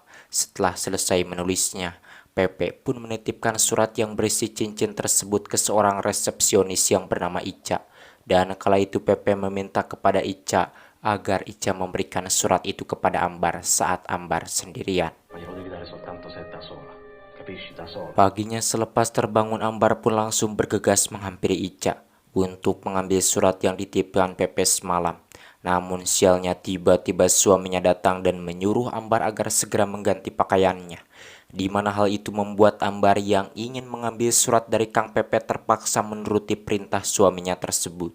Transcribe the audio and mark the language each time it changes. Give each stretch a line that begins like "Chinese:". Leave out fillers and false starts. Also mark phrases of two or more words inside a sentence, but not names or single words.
Indonesian: Setelah selesai menulisnya, Pepe pun menitipkan surat yang berisi cincin tersebut ke seorang resepsionis yang bernama Ica. Dan kala itu Pepe meminta kepada Ica agar Ica memberikan surat itu kepada Ambar saat Ambar sendirian.
Italian: Ma glielo devi dare soltanto se è da sola. Capisci? Da sola.
Indonesian: Paginya selepas terbangun, Ambar pun langsung bergegas menghampiri Ica untuk mengambil surat yang dititipkan Pepe semalam. Namun sialnya tiba-tiba suaminya datang dan menyuruh Ambar agar segera mengganti pakaiannya. Di mana hal itu membuat Ambar yang ingin mengambil surat dari Kang Pepe terpaksa menuruti perintah suaminya tersebut.